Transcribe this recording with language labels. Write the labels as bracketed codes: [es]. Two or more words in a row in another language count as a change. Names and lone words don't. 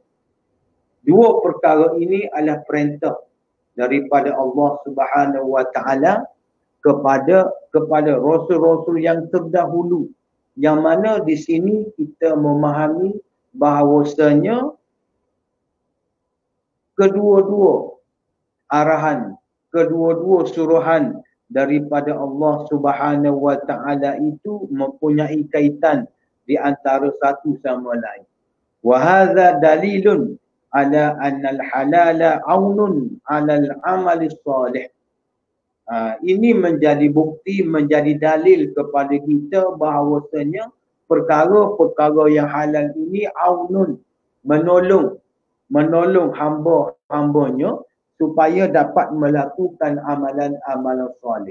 [ms] Dua perkara ini adalah perintah daripada Allah [ar] سبحانه وتعالى [ms] kepada rasul-rasul yang terdahulu, yang mana di sini kita memahami bahawasanya kedua-dua arahan, kedua-dua suruhan daripada Allah [ar] سبحانه وتعالى [ms] itu mempunyai kaitan di antara satu sama lain. [ar] وهذا دليل على أن الحلال عون على العمل صالح. [ms] Ini menjadi bukti, menjadi dalil kepada kita bahawasanya perkara-perkara yang halal ini aunun, menolong hamba-hambanya supaya dapat melakukan amalan-amalan soleh.